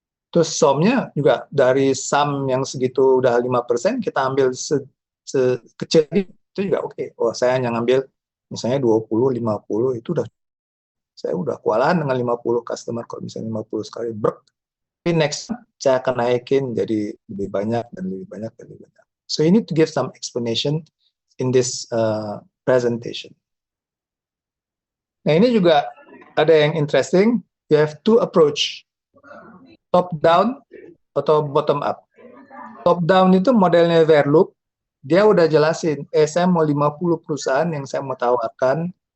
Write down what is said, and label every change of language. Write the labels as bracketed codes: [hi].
[id] Terus SOM-nya juga dari SAM yang segitu udah 5%, kita ambil sekecil itu juga oke. Oh, saya hanya ngambil misalnya 20, 50, itu saya udah kewalahan dengan 50 customer, kalau misalnya 50 sekali brek. Tapi next, saya akan naikin jadi lebih banyak dan lebih banyak dan lebih banyak. [en] So you need to give some explanation in this presentation. [id] Nah, ini juga ada yang interesting. [en] You have two approach. [id] Top down atau bottom up. Top down itu modelnya Verloop, dia udah jelasin, saya mau 50 perusahaan yang saya mau tawarkan